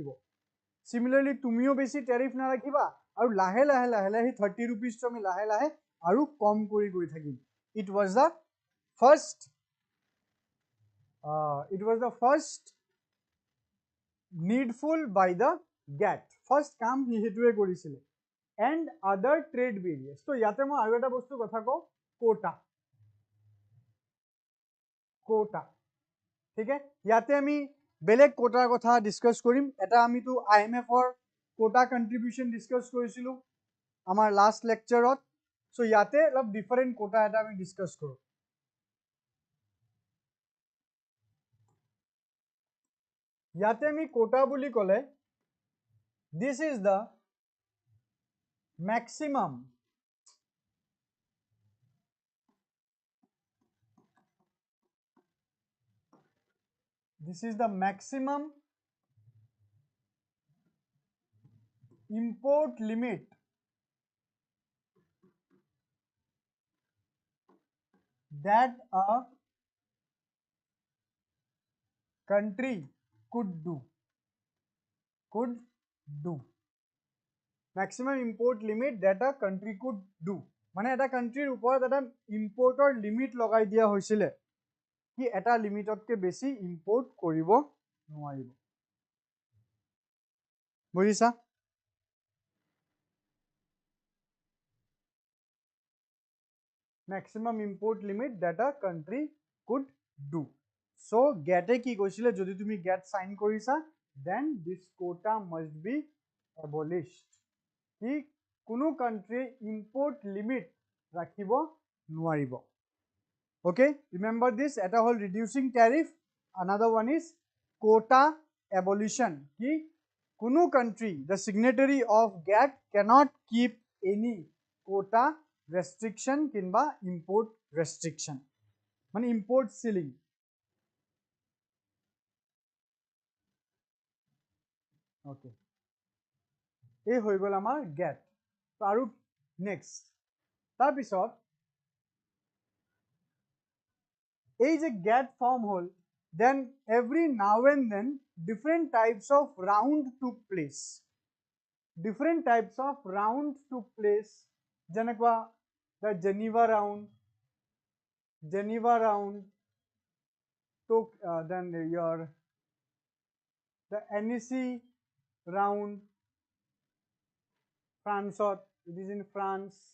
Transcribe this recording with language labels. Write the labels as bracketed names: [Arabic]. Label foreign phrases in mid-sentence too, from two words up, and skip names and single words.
[Assamese] সিমিলাৰলি তুমিও বেছি ট্যাৰিফ না ৰাখিবা আৰু লাহে লাহে লাহে লাহে 30 rupees আমি লাহে লাহে আৰু কম কৰি গৈ থাকিম. [English] It was the first needful by the GATT. [Assamese] First কাম হেতুৱে কৰিছিলে. [English] And other trade barriers. [Assamese] So ইয়াতে মই আৰু এটা বস্তু কথা কওঁ, কোটা. ঠিক আছে, ইয়াতে আমি বেলেগ কোটাৰ কথা ডিসকাস কৰিম. এটা আমি তো IMF ৰ [English] quota contribution discuss [Assamese] কৰিছিলো আমাৰ লাষ্ট লেকচাৰত. সো ইয়াতে অলপ [English] different quota [Assamese] এটা আমি ডিসকাস কৰো. ইয়াতে আমি কোটা বুলি কলে [English] this is the maximum import limit that a country could do. Maximum import limit that a country could do. [Assamese] মানে এটা কান্ট্রিৰ ওপৰত এটা [English] importৰ limit [Assamese] লগাই দিয়া হৈছিলে কি এটা লিমিটতকে বেছি ইম্পোর্ট কৰিব নোৱাৰিব. বুজিছা? [English] maximum import limit that a country could do. So GATT [Assamese] কি কৈছিলে যদি তুমি GATT সাইন কৰিছা [English] then this quota must be abolished. [Assamese] কি কোনো [English] country import limit [Assamese] ৰাখিব নোৱাৰিব. [English] Okay, remember this. [Assamese] এটা হল [English] reducing tariff, another one is quota abolition. [Assamese] কি কোনো [English] country, the signatory of GATT cannot keep any quota restriction কিংবা import restriction, মানে import ceiling. [Assamese] Okay, এই হৈ গল আমাৰ GATT. আৰু নেক্সট তাৰপিছত এই যে GATT ফর্ম হল, [English] then every now and then different types of round took place. যেনেকুৱা the Geneva round took then the NEC round, France, it is in France.